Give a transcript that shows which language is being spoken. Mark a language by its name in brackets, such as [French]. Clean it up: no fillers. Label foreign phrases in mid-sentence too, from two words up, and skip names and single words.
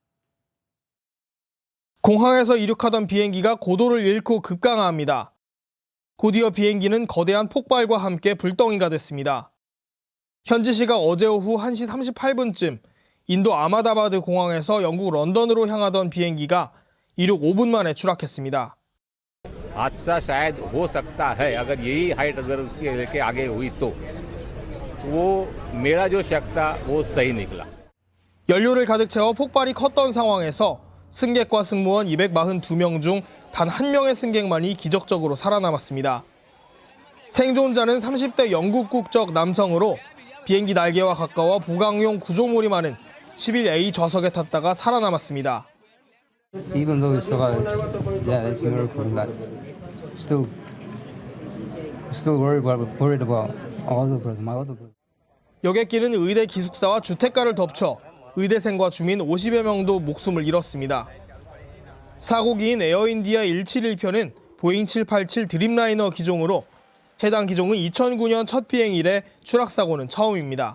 [Korean] 공항에서 이륙하던 비행기가 고도를 잃고 급강하합니다. 곧이어 비행기는 거대한 폭발과 함께 불덩이가 됐습니다. 현지 시각 어제 오후 1시 38분쯤 인도 아마다바드 공항에서 영국 런던으로 향하던 비행기가 이륙 5분 만에 추락했습니다. [Hindi] हादसा शायद हो सकता है अगर यही हाइट अगर उसके लेके आगे हुई तो वो मेरा जो शक था वो सही निकला. [Korean] 연료를 가득 채워 폭발이 컸던 상황에서 승객과 승무원 242명 중 단 한 명의 승객만이 기적적으로 살아남았습니다. 생존자는 30대 영국 국적 남성으로 비행기 날개와 가까워 보강용 구조물이 많은 11A 좌석에 탔다가 살아남았습니다. [English] Even though it's survived, yeah, it's a miracle. Like, still worried about all the brothers, my other brothers. [Korean] 여객기는 의대 기숙사와 주택가를 덮쳐 의대생과 주민 50여 명도 목숨을 잃었습니다. 사고기인 에어인디아 171편은 보잉 787 드림라이너 기종으로 해당 기종은 2009년 첫 비행 이래 추락사고는 처음입니다.